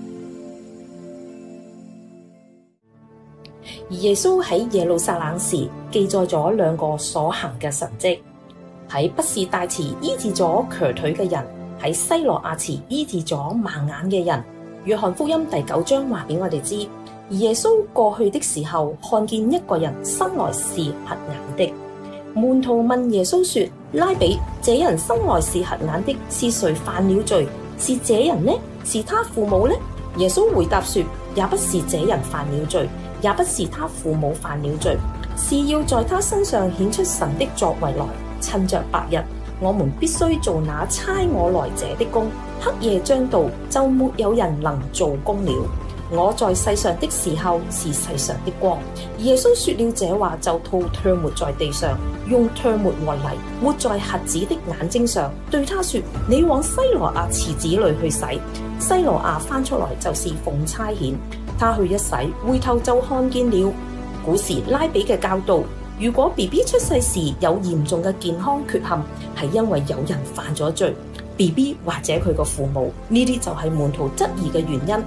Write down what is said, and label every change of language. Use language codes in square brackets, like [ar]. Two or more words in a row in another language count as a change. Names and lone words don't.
[yue] 而耶穌喺耶路撒冷時，記載咗2個所行嘅神蹟：喺畢士大池醫治咗瘸腿嘅人，喺西羅亞池醫治咗盲眼嘅人。約翰福音第9章話俾我哋知，耶穌過去的時候，看見一個人生來是瞎眼的。門徒問耶穌說：拉比，這人生來是瞎眼的，是誰犯了罪？是這人呢？是他父母呢？耶穌回答說：也不是這人犯了罪，也不是他父母犯了罪，是要在他身上顯出神的作為來。趁着白日，我們必須做那差我來者的工；黑夜將到，就沒有人能做工了。我在世上的時候是世上的光。耶穌說了這話，就吐唾沫在地上，用唾沫和泥抹在瞎子的眼睛上，對他說：你往西羅亞池子裏去洗。西羅亞翻出來就是奉差遣，他去一洗，回頭就看見了。古時拉比嘅教導，如果 BB 出世時有嚴重嘅健康缺陷，係因為有人犯咗罪。BB 或者佢個父母，呢啲就係門徒質疑嘅原因。